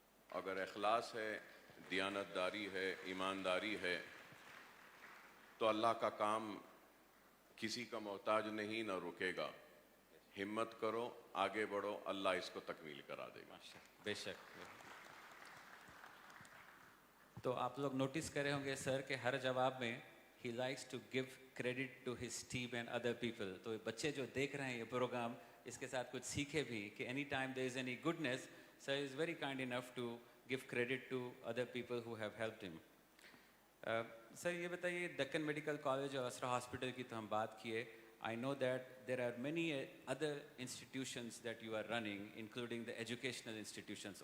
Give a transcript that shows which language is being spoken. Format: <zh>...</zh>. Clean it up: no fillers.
<ur>اگر اخلاص ہے, دیانت داری ہے, ایمانداری ہے, تو اللہ کا کام کسی کا محتاج نہیں, نہ رکے گا. ہمت کرو, آگے بڑھو, اللہ اس کو تکمیل کرا دے گا. بے شک. تو آپ لوگ نوٹس کرے ہوں گے سر کہ ہر جواب میں</ur> <en>he likes to give credit to his team and other people.</en> <ur>تو بچے جو دیکھ رہے ہیں یہ پروگرام, اس کے ساتھ کچھ سیکھے بھی کہ</ur> <en>any time there is any goodness, sir is very kind enough to give credit to other people who have helped him.</en> <ur>سر یہ بتائیے, دکن میڈیکل کالج اور اسرا ہاسپٹل کی تو ہم بات کیے.</ur> <en>I know that there are many other institutions that you are running, including the educational institutions.</en>